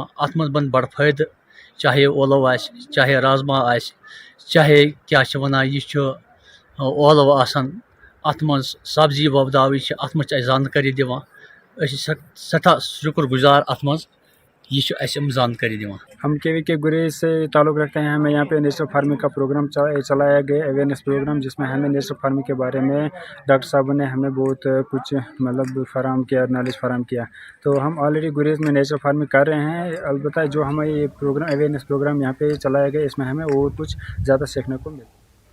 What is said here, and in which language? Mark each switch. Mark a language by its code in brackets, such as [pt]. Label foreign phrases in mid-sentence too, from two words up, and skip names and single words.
[ks] अत मज बन बड़ फायद, चाहे ओलो आस, चाहे राजमा आस, चाहे क्या वनान यह ओलो आसन। अत मज सब्जी वोपदावी, अत मज जानकारी दिवान। सठा शुक्र गुजार अत मज यह जानकारी दिवान। [hi] हम केवी के गुरेज से ताल्लुक़ रखते हैं। हमें यहाँ पे [en] natural farming [hi] का प्रोग्राम चलाया गया, [en] awareness programme, [hi] जिसमें हमें [en] natural farming [hi] के बारे में डॉक्टर साहब ने हमें बहुत कुछ मतलब फराहम किया, नॉलेज फराहम किया। तो हम ऑलरेडी गुरेज में [en] natural farming [hi] कर रहे हैं। अलबत्ता जो हमें ये प्रोग्राम [en] awareness programme [hi] यहाँ पे चलाया गया, इसमें हमें और कुछ ज़्यादा सीखने को मिला।